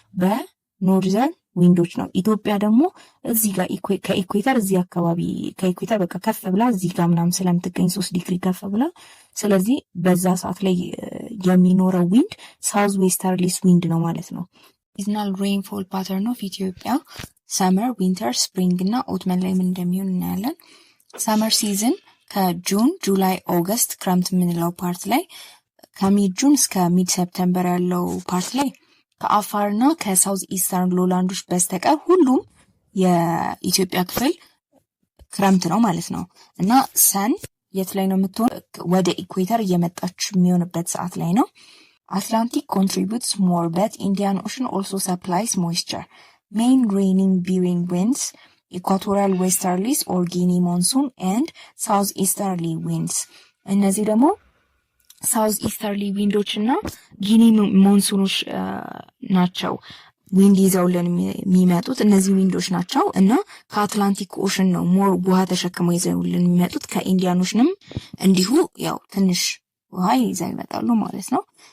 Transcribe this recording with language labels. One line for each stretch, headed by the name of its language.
Amharic: በኖርዘርን ዊንዶች ነው። ኢትዮጵያ ደግሞ እዚህ ጋር ከኢኩዌተር እዚህ አካባቢ ከኢኩዌተር በቃ ከፍ ብላ እዚህ ጋር ምናምን ስለምትገኝ 3 ዲግሪ ከፍ ብላ፣ ስለዚህ በዛ ሰዓት ላይ የሚኖረው ዊንድ ሳውዝ ዌስተርሊስ ዊንድ ነው ማለት ነው። ሲዝናል ሬንፎል ፓተርን ኦፍ ኢትዮጵያ ሰመር፣ ዊንተር፣ ስፕሪንግ እና ኦትመን ላይ ምን እንደሚሆን እናያለን። ሰመር ሲዝን ከጁን፣ ጁላይ፣ ኦገስት ክረምት የምንለው ፓርት ላይ ከሚድ ጁን እስከ ሚድ ሰፕተምበር ያለው ፓርት ላይ ከአፋርና ከሳውዝ ኢስተርን ሎላንዶች በስተቀር ሁሉም የኢትዮጵያ ክፍል ክረምት ነው ማለት ነው። እና ሰን የት ላይ ነው የምትሆን? ወደ ኢኩዌተር እየመጣች የሚሆንበት ሰዓት ላይ ነው።
English: Atlantic contributes more, but Indian Ocean also supplies moisture. Main raining bearing winds, equatorial westerlies or Guinea monsoon and southeasterly winds.
Amharic: እነዚህ ደግሞ ሳውዝ ኢስተርሊ ዊንዶች እና ጊኒ ሞንሱኖች ናቸው ዊንድ ይዘውልን የሚመጡት እነዚህ ዊንዶች ናቸው። እና ከአትላንቲክ ኦሽን ነው ሞር ውሃ ተሸክመው ይዘውልን የሚመጡት። ከኢንዲያን ኦሽንም እንዲሁ ያው ትንሽ ውሃ ይዘው ይመጣሉ ማለት ነው።